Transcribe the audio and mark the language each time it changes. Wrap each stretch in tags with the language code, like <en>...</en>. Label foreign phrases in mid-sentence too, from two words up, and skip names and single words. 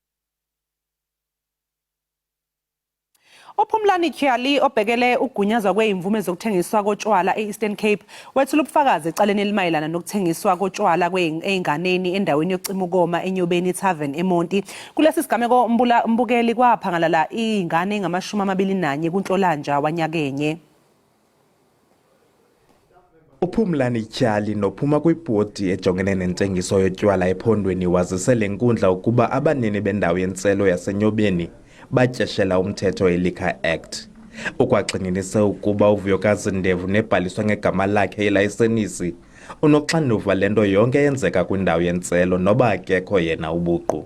<zu>Uphumlani Tyali obhekele ugunyazwa kweimvume zokuthengiswa kotshwala eEastern Cape wethula ubufakazi ecaleni elimayelana nokuthengiswa kotshwala kweinganeni endaweni yocima ukoma eNyobeni Tavern eMonti. Kulesi sigameko mbukeli kwaphangalala ingane engama21 kuNhlolanja wanyakenye.</zu> <xh>Uphumlani Tyali nophuma kwibhodi ejongene nentengiso yotywala ephondweni wazisele nkundla ukuba abanini bendawo yentselo yaseNyobeni batyeshela umthetho weLiquor Act. Ukwagxininise ukuba uVuyokazi Ndevu nebhaliswa ngegama lakhe ilayisenisi unoxanduva lento yonke eyenzeka kwindawo yentselo noba akekho yena ubuqu.</xh>